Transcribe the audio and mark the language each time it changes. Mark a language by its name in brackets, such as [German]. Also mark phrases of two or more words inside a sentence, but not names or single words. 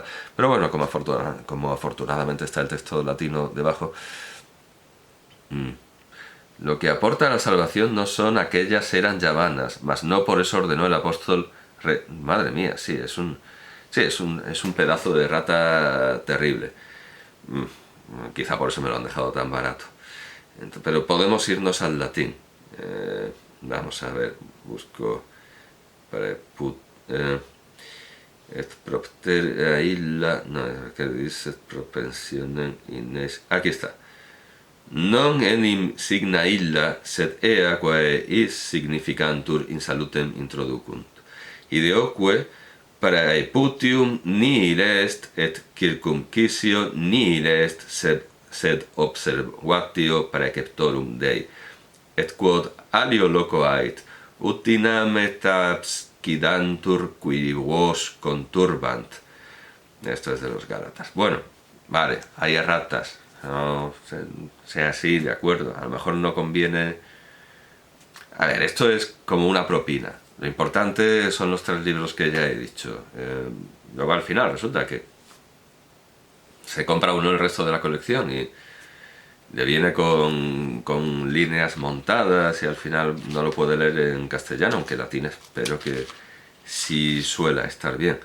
[Spanish] Pero bueno, como afortunadamente está el texto latino debajo, lo que aporta a la salvación no son aquellas eran ya vanas, mas no por eso ordenó el apóstol. Madre mía, sí, es un pedazo de errata terrible. Quizá por eso me lo han dejado tan barato. Pero podemos irnos al latín. Vamos a ver, busco [Latin] et propter illa, [Spanish] no, que dice [Latin] propensionen ines. [Spanish] Aquí está. [Latin] Non enim signa illa, sed ea quae is significantur in salutem introducunt. Ideoque praeputium nihil est, et circumcisio nihil est, sed observatio praeceptorum Dei. Et quod alio loco ait, utinam et abscidantur qui vos conturbant. [Spanish] Esto es de los Gálatas. Bueno, vale, hay erratas. No sea así, de acuerdo. A lo mejor no conviene. A ver, esto es como una propina. Lo importante son los 3 libros que ya he dicho. Luego al final resulta que se compra uno el resto de la colección y le viene con líneas montadas y al final no lo puede leer en castellano, aunque latín espero que sí suela estar bien.